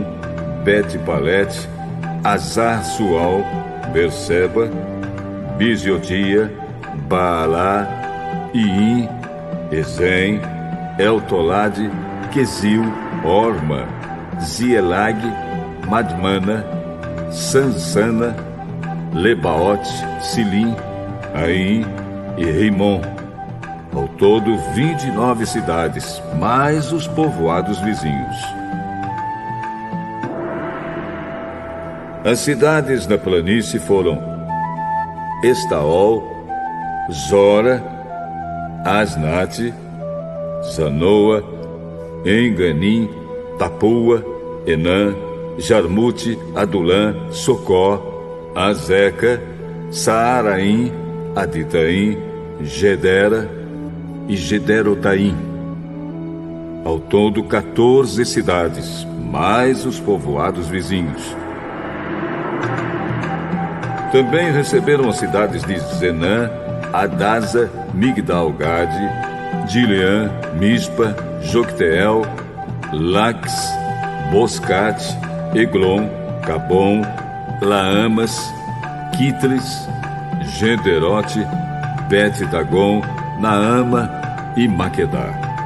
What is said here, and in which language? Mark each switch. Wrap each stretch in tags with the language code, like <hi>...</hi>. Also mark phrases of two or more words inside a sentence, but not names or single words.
<pt>Bet-Palete, Azar-Sual, Berseba, Biziotia, Baalá, Iim, Ezem, Eltolade, Quesil, Orma, Zielag, Madmana, Sansana, Lebaote, Silim, Aim e Rimon. Ao todo, 29 cidades, mais os povoados vizinhos. As cidades da planície foram Estaol, Zora, Asnate, Zanoa, Enganim, Tapua, Enã, Jarmute, Adulã, Socó, Azeca, Saaraim, Aditaim, Gedera e Gederotaim. Ao todo, 14 cidades, mais os povoados vizinhos. Também receberam as cidades de Zenã, Adasa, Migdal-Gade, Dileã, Mispa, Jocteel, Lax, Boscate, Eglon, Cabom, Laamas, Quitlis, Gederote, Bet-Dagon, Naama e Maquedá.</pt>